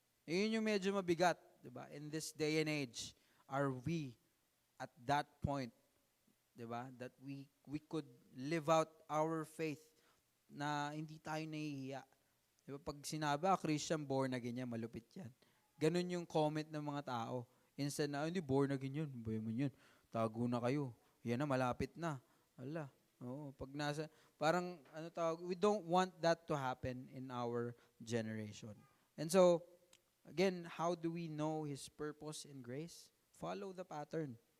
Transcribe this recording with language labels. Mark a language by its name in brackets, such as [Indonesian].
[Filipino] Yun yung medyo mabigat. Diba? [English] In this day and age, are we at that point, diba? That we could live out our faith [Filipino] na hindi tayo nahihiya. [English] Diba? [Filipino] Pag sinabi, Christian, born again yan, malupit yan. Ganun yung comment ng mga tao. Instead na, hindi, born again yun. Bayaman yun. Tago na kayo. Yan na, malapit na. Ala. Oo, pag nasa, parang, [English] we don't want that to happen in our generation. And so, again, how do we know His purpose and grace? Follow the pattern.